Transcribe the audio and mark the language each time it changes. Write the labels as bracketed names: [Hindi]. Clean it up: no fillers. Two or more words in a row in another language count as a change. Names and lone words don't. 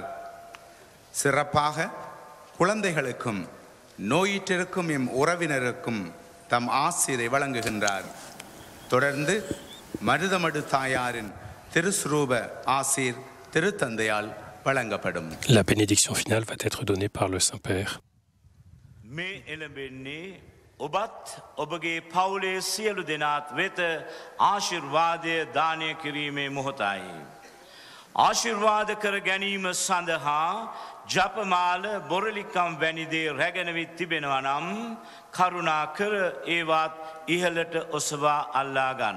[Tamil] சிறப்பாக குழந்தைகளுக்கும் நோயிற்றிருக்கும் எம் உறவினருக்கும் தம் ஆசீரை வழங்குகின்றார். தொடர்ந்து மருதமடு தாயாரின் திருஸ்ரூப ஆசீர் திருத்தந்தையால் வழங்கப்படும். [French] La bénédiction finale va être donnée par le Saint-Père. [Sinhala] මේ එළඹෙන්නේ ඔබත් ඔබගේ පවුලේ සියලු දෙනාත් වෙත ආශිර්වාදය දානය කිරීමේ මොහොතයි. ආශිර්වාද කර ගැනීම සඳහා ජපමාල බොරලිකම් වැනි දේ රැගෙනවිත් තිබෙනවා නම් කරුණා කර ඒවත් ඉහළට ඔසවා අල්ලා ගන්න.